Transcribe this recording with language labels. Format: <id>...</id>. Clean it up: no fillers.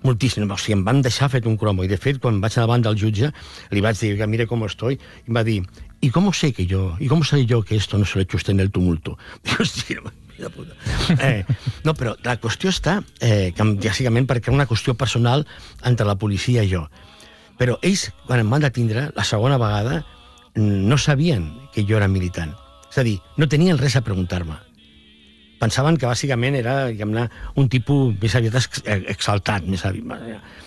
<ca>Moltíssim, o sigui, em van deixar fet un cromo. I, de fet, quan vaig davant del jutge, li vaig dir que mira com estoy, i em va dir,</ca> <es>¿y cómo sé que yo? ¿Y cómo sé yo que esto no se lo he hecho usted en el tumulto?</es> <ca>Dic, hostia, mira puta. No, però la qüestió està, que, bàsicament, perquè era una qüestió personal entre la policia i jo. Però ells, quan em van detindre, la segona vegada, no sabien que jo era militant. És a dir, no tenien res a preguntar-me. Pensaven que bàsicament era, diguem-ne, un tipus més aviat exaltat, més aviat.</ca>